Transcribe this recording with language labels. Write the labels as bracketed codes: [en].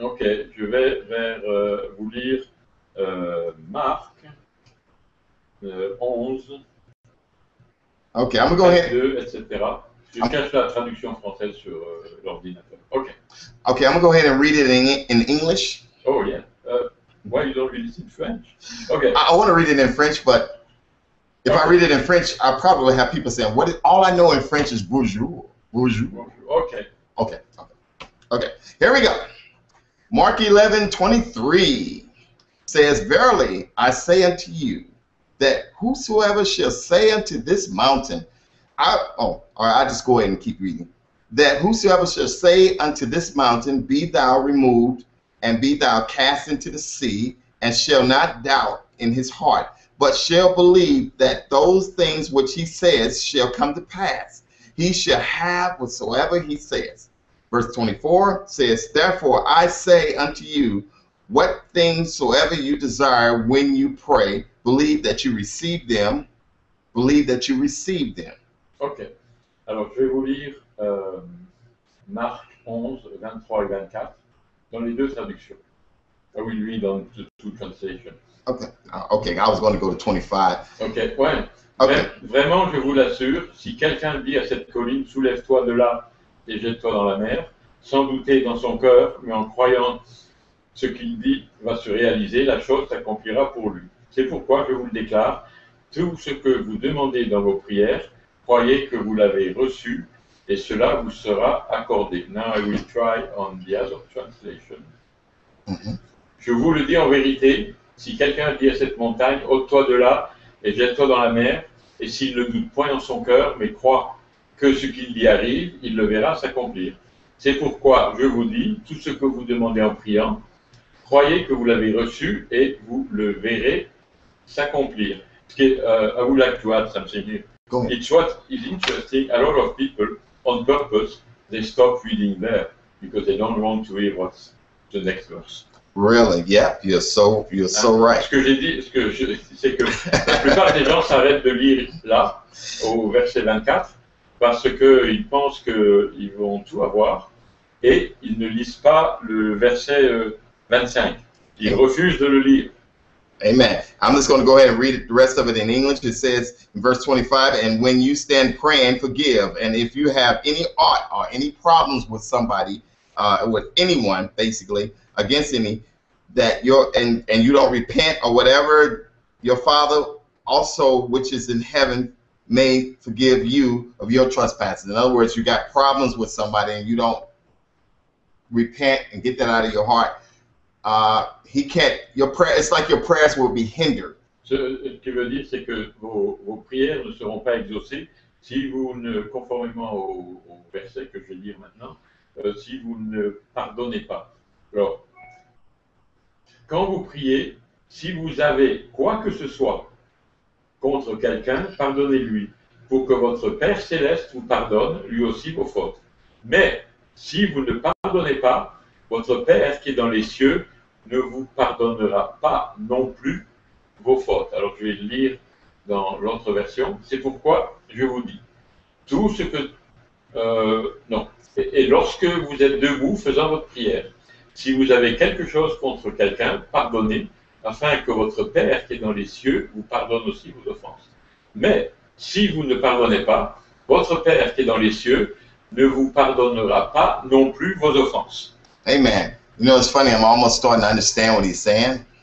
[fr] Ok, je vais vous lire Marc 11, [en] Okay, I'm gonna go ahead. [fr] 2, etc. Je cherche la traduction française sur l'ordinateur. Ok. [en] Okay, I'm gonna go ahead and read it in English. Oh yeah. Why you don't read it in French? Okay. I want to read it in French, but if I read it in French, I probably have people saying, all I know in French is bonjour. [fr] Bonjour. [en] Okay. Okay. Here we go. Mark 11:23 says, Verily I say unto you, that whosoever shall say unto this mountain, all right, I'll just go ahead and keep reading. That whosoever shall say unto this mountain, be thou removed, and be thou cast into the sea, and shall not doubt in his heart, but shall believe that those things which he says shall come to pass, he shall have whatsoever he says. Verse 24 says, Therefore I say unto you, what things soever you desire when you pray, believe that you receive them. Believe that you receive them. [fr] Ok. Alors, je vais vous lire Marc 11, 23 et 24 dans les 2 traductions. [en] I will read on the 2 translations. Okay. I was going to go to 25. [fr] Ok, ouais. [en] Okay. [fr] Vraiment, je vous l'assure, si quelqu'un dit à cette colline, soulève-toi de là et jette-toi dans la mer, sans douter dans son cœur, mais en croyant ce qu'il dit va se réaliser, la chose s'accomplira pour lui. C'est pourquoi je vous le déclare, tout ce que vous demandez dans vos prières, croyez que vous l'avez reçu et cela vous sera accordé. Now I will try on the other translation. Mm-hmm. Je vous le dis en vérité, si quelqu'un dit à cette montagne, ôte-toi de là et jette-toi dans la mer, et s'il ne doute point en son cœur, mais croit que ce qu'il dit arrive, il le verra s'accomplir. C'est pourquoi je vous dis, tout ce que vous demandez en priant, croyez que vous l'avez reçu et vous le verrez s'accomplir. [en] I would like to add something here. It's what is interesting. A lot of people, on purpose, they stop reading there because they don't want to hear what's the next verse. Really? Yeah, you're so right. [fr] Ce que j'ai dit, c'est que la plupart des gens s'arrêtent de lire là, au verset 24, parce qu'ils pensent qu'ils vont tout avoir, et ils ne lisent pas le verset 25. Ils refusent de le lire. Amen. [en] I'm just going to go ahead and read the rest of it in English. It says in verse 25, and when you stand praying, forgive. And if you have any ought or any problems with somebody, with anyone, basically, against any, that and you don't repent or whatever, your Father also, which is in heaven, may forgive you of your trespasses. In other words, you got problems with somebody and you don't repent and get that out of your heart. He can't. It's like your prayers will be hindered. [fr] Ce qui veut dire, c'est que vos prières ne seront pas exaucées si vous ne, conformément au verset que je vais lire maintenant, si vous ne pardonnez pas. Alors, quand vous priez, si vous avez quoi que ce soit contre quelqu'un, pardonnez-lui, pour que votre Père céleste vous pardonne lui aussi vos fautes. Mais si vous ne pardonnez pas, votre Père qui est dans les cieux ne vous pardonnera pas non plus vos fautes. Alors je vais le lire dans l'autre version. C'est pourquoi je vous dis, tout ce que... non. Et lorsque vous êtes debout faisant votre prière, si vous avez quelque chose contre quelqu'un, pardonnez, afin que votre Père qui est dans les cieux vous pardonne aussi vos offenses. Mais si vous ne pardonnez pas, votre Père qui est dans les cieux ne vous pardonnera pas non plus vos offenses. Amen. [en] You know, it's funny, I'm almost starting to understand what he's saying.